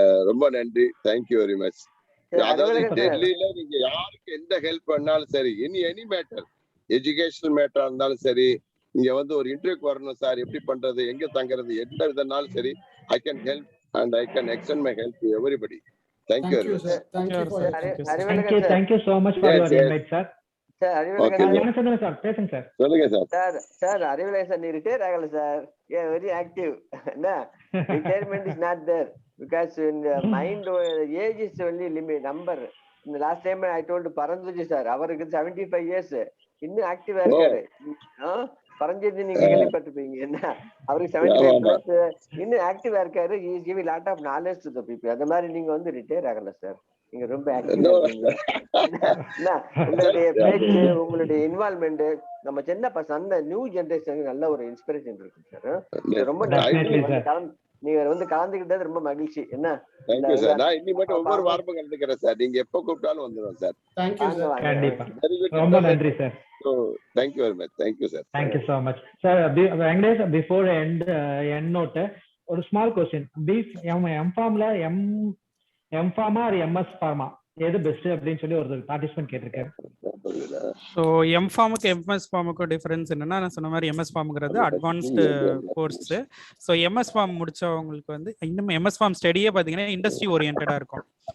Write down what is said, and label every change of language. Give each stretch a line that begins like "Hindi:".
Tamil: ரொம்ப நன்றி, thank you very much. அதாவது டெல்லியில நீங்க யாருக்கு எந்த ஹெல்ப் பண்ணாலும் சரி, எனி மேட்டர், எஜுகேஷனல் மேட்டரா இருந்தாலும் சரி, இங்க ஒரு இன்டர்வியூக்கு வரணும் சார், எப்படி பண்றது, எங்க தங்குறது, எந்த விதனாலும் சரி,
English: I can help and I can extend my help to everybody. Thank you very much. Thank you for Thank you so much for your invite, sir. Sir,
Tamil: Gnanasandan sir, பேசுங்க சார். சொல்லுங்க sir. Sir, Arivilagan sir, நீ retire ஆகல sir.
English: Yeah, very active. Retirement is not there because in the mind age is only limit number. In the last time I told Paranjuji sir, அவருக்கு 75 years,
Tamil: இன்னும் ஆக்டிவா இருக்காரு. பரஞ்சோதி நீங்க கேள்விப்பட்டிருப்பீங்க, என்ன அவருக்கு 75 plus, இன்னும் ஆக்டிவா இருக்காரு.
English: he is giving lot of knowledge to the people.
Tamil: அந்த மாதிரி நீங்க ரிட்டையர் ஆகல சார், நீங்க ரொம்ப ஆக்டிவா இருக்கீங்க. உங்களுடைய பேச்சு, உங்களுடைய இன்வால்வ்மெண்ட் நம்ம சின்ன பசங்க நியூ ஜெனரேஷனுக்கு நல்ல ஒரு இன்ஸ்பிரேஷன் இருக்கு சார். ரொம்ப நீங்க கலந்துக்கிட்டது ரொம்ப மகிழ்ச்சி. என்ன
English: Thank you sir.
Tamil: நான் இன்னி மட்டும் ஒவ்வொரு வாரமும் கலந்துக்கிறேன் சார், நீங்க எப்ப கூப்பிட்டாலும் வந்துடுவோம் சார்.
English: Thank you sir.
Tamil: கண்டிப்பா ரொம்ப நன்றி sir.
English: So thank you very much. Thank you sir. Thank you so much sir. Venkatesh, before end note, ஒரு small question.
Tamil: M-Pharm ல M-Pharm or MS Pharma எது பெஸ்ட் அப்படின்னு சொல்லி ஒரு பார்ட்டிசிபென்ட் கேட்டிருக்காரு. ஸோ M-Pharmக்கு MS-Pharmக்கு டிஃபரன்ஸ் என்னன்னா, நான் சொன்ன மாதிரி MS-Pharmங்கிறது அட்வான்ஸ்டு கோர்ஸ். ஸோ MS-Pharm முடிச்சவங்களுக்கு இன்னும் MS-Pharm ஸ்டடியே பார்த்தீங்கன்னா இண்டஸ்ட்ரி ஓரியன்டாக இருக்கும்.